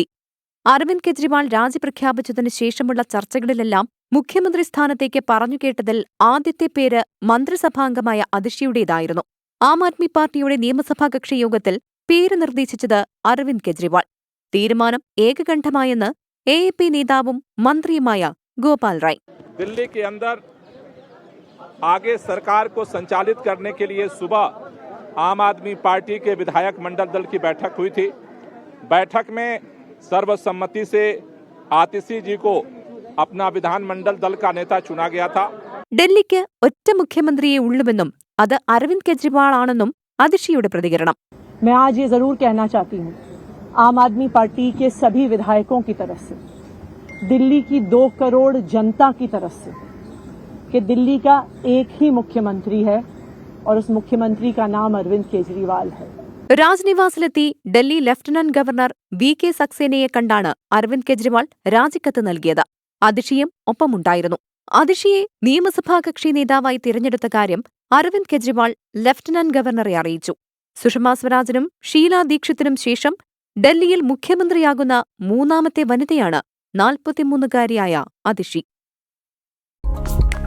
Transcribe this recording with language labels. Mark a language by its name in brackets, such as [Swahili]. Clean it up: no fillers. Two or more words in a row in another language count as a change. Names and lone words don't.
[Malayalam] അരവിന്ദ് കെജ്രിവാൾ രാജി പ്രഖ്യാപിച്ചതിനു ശേഷമുള്ള ചർച്ചകളിലെല്ലാം മുഖ്യമന്ത്രി സ്ഥാനത്തേക്ക് പറഞ്ഞുകേട്ടതിൽ ആദ്യത്തെ പേര് മന്ത്രിസഭാംഗമായ അതിഷിയുടേതായിരുന്നു. ആം ആദ്മി പാർട്ടിയുടെ നിയമസഭാ കക്ഷി യോഗത്തിൽ പേര് നിർദ്ദേശിച്ചത് അരവിന്ദ് കെജ്രിവാൾ. തീരുമാനം ഏകകണ്ഠമായെന്ന് AAP നേതാവും മന്ത്രിയുമായ ഗോപാൽ റായ്. [Hindi] दिल्ली के अंदर आगे सरकार को संचालित करने के लिए सुबह आम आदमी पार्टी के विधायक मंडल दल की बैठक हुई थी. बैठक में सर्वसम्मति से आतिशी जी को अपना विधानमंडल दल का नेता चुना गया था. [Malayalam] ഡൽഹിക്ക് ഒറ്റ മുഖ്യമന്ത്രിയേ ഉള്ളുവെന്നും അത് അരവിന്ദ് കെജ്രിവാൾ ആണെന്നും അതിഷിയുടെ പ്രതികരണം. [Hindi] मैं आज ये जरूर कहना चाहती हूँ आम आदमी पार्टी के सभी विधायकों की तरफ से, दिल्ली की 2 करोड़ जनता की तरफ से, कि दिल्ली का एक ही मुख्यमंत्री है और उस मुख्यमंत्री का नाम अरविंद केजरीवाल है. [Malayalam] രാജ്നിവാസിലെത്തി ഡൽഹി ലഫ്റ്റനന്റ് ഗവർണർ VK സക്സേനയെ കണ്ടാണ് അരവിന്ദ് കെജ്രിവാൾ രാജിക്കത്ത് നൽകിയത്. അതിഷിയും ഒപ്പമുണ്ടായിരുന്നു. അതിഷിയെ നിയമസഭാ കക്ഷി നേതാവായി തിരഞ്ഞെടുത്ത കാര്യം അരവിന്ദ് കെജ്രിവാൾ ലഫ്റ്റനന്റ് ഗവർണറെ അറിയിച്ചു. സുഷമാ സ്വരാജിനും ഷീലാ ദീക്ഷിത്തിനും ശേഷം ഡൽഹിയിൽ മുഖ്യമന്ത്രിയാകുന്ന 3ാമത്തെ വനിതയാണ് 43-കാരിയായ അതിഷി.